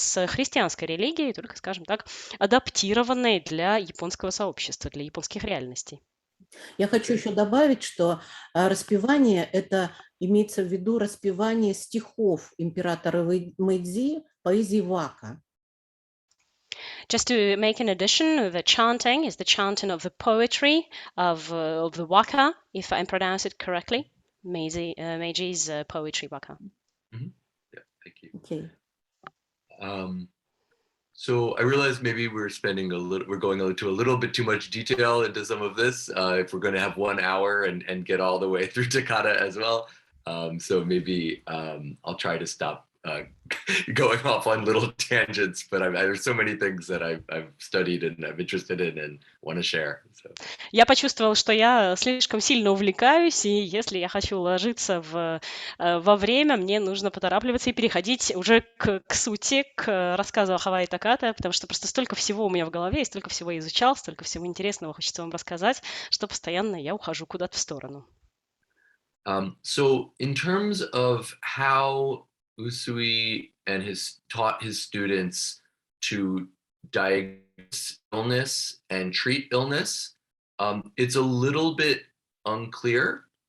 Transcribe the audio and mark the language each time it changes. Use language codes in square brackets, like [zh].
[ru] с христианской религией, только, скажем так, адаптированной для японского сообщества, для японских реальностей. Я хочу еще добавить, что распевание – это имеется в виду распевание стихов императора Мэйдзи, поэзии вака. [en] Just to make an addition, the chanting is the chanting of the poetry of the waka, if I pronounce it correctly, Meiji's poetry waka. Mm-hmm. Yeah, thank you. Okay. So I realize maybe we're going into a little bit too much detail into some of this if we're going to have 1 hour and get all the way through Takata as well. So maybe I'll try to stop going off on little tangents, but there's so many things that I've studied and I'm interested in and want to share. So. [ru] Я почувствовала, что я слишком сильно увлекаюсь, и если я хочу уложиться во время, мне нужно поторапливаться и переходить уже к сути, к рассказу о Хавайо Таката, потому что просто столько всего у меня в голове, и столько всего я изучал, столько всего интересного хочется вам рассказать, что постоянно я ухожу куда-то в сторону. [en] So in terms of how Usui and taught his students to diagnose illness and treat illness, it's a little bit unclear.